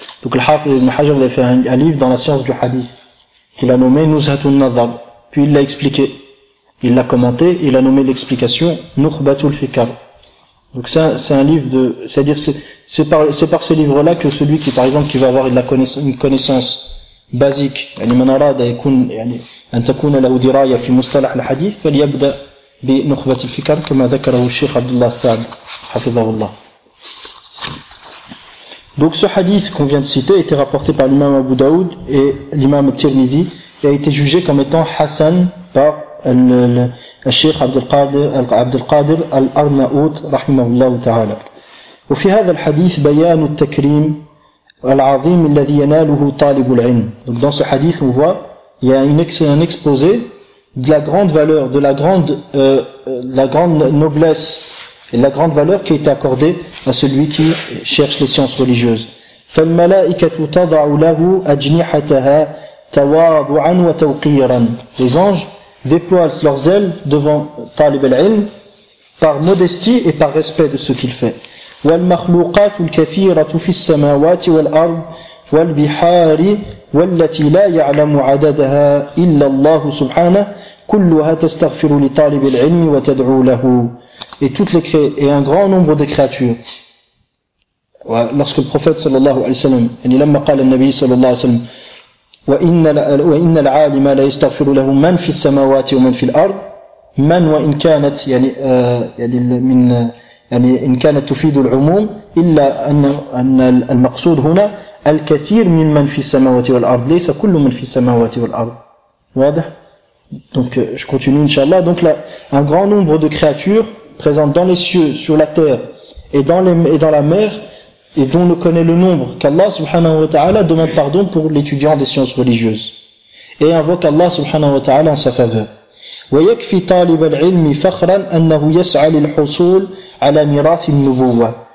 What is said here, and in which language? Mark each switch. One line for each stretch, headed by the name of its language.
French: دونك الحافظ ابن حجر في ان اليف دون لا سيونس دو حديث كي لا نومي نزهة النظر puis il l'a expliqué, il l'a commenté, il l'a nommé l'explication نخبة الفكر. Donc ça c'est un livre de c'est-à-dire c'est par ce livre là que celui qui par exemple qui va avoir une connaissance basique
Arabic: يعني من أراد يكون يعني أن تكون له دراية في مصطلح الحديث فليبدأ بنخبة الفكر كما ذكره الشيخ عبد الله السعد حفظه الله.
French: Donc ce hadith qu'on vient de citer a été rapporté par l'imam Abu Daoud et l'imam Tirmidhi et a été jugé comme étant hassan par الشيخ عبد القادر الأرناؤوط رحمه الله تعالى.
Arabic: وفي هذا الحديث بيان التكريم العظيم الذي يناله طالب العلم.
French: Donc dans ce hadith on voit il y a un exposé de la grande valeur, de la grande noblesse et la grande valeur qui est accordée à celui qui cherche les sciences religieuses.
Arabic: فالملائكة تضع له أجنحتها تواضعا وتوقيرا.
French: Les anges déploient leurs ailes devant Talib al-Ilm par modestie et par respect de ce qu'il fait.
Arabic: والمخلوقات الكثيرة في السماوات والأرض والبحار والتي لا يعلم عددها إلا الله سبحانه كلها تستغفر لطالب العلم وتدعو له.
French: Et toutes les créatures, et un grand nombre de créatures. Lorsque le prophète
Arabic: صلى الله عليه وسلم, يعني لما قال النبي صلى الله عليه وسلم وإن العالم لا يستغفر له من في السماوات ومن في الأرض من وإن كانت يعني من يعني إن كانت تفيد العموم إلا أن المقصود هنا الكثير ممن في السماوات والأرض ليس كل من في السماوات والأرض. واضح؟
French: Donc je continue إن شاء الله. Donc là, un grand nombre de créatures présentes dans les cieux, sur la terre et dans les, et dans la mer, et dont on ne connaît le nombre, qu'Allah subhanahu wa ta'ala demande pardon pour l'étudiant des sciences religieuses. Et invoque Allah subhanahu wa ta'ala en sa faveur.
Arabic: وَيَكْفِي طَالِبَ الْعِلْمِ فَخْرًا أَنَّهُ يَسْعَى لِلْحُصُولِ عَلَى مِرَاثِ النُّبُوَّةِ.